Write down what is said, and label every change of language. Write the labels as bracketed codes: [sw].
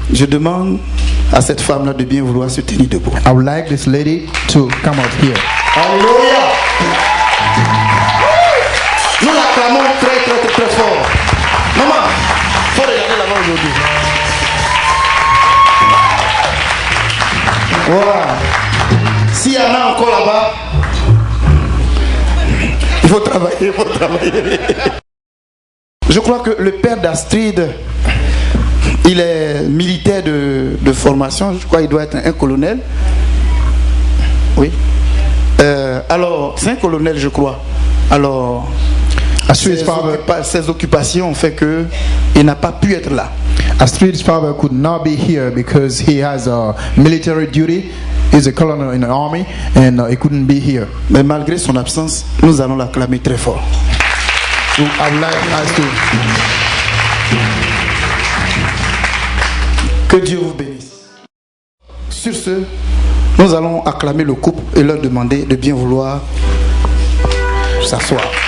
[fr] Je demande à cette femme-là de bien vouloir se tenir debout. [en] I would like this lady to come out here. [fr] Alléluia. Nous l'acclamons très très très très fort. Maman, il faut regarder là-bas aujourd'hui. Voilà. S'il y en a encore là-bas, il faut travailler, il faut travailler. Je crois que le père d'Astrid, il est militaire de formation. Je crois qu'il doit être un colonel. Oui. Alors, c'est un colonel, je crois. Alors, ses occupations ont fait qu'il n'a pas pu être là. [en] Astrid's father could not be here because he has a military duty. He's a colonel in the army and he couldn't be here. [fr] Mais malgré son absence, nous allons l'acclamer très fort. [en] So I would like us to... [fr] Que Dieu vous bénisse. Sur ce, nous allons acclamer le couple et leur demander de bien vouloir s'asseoir.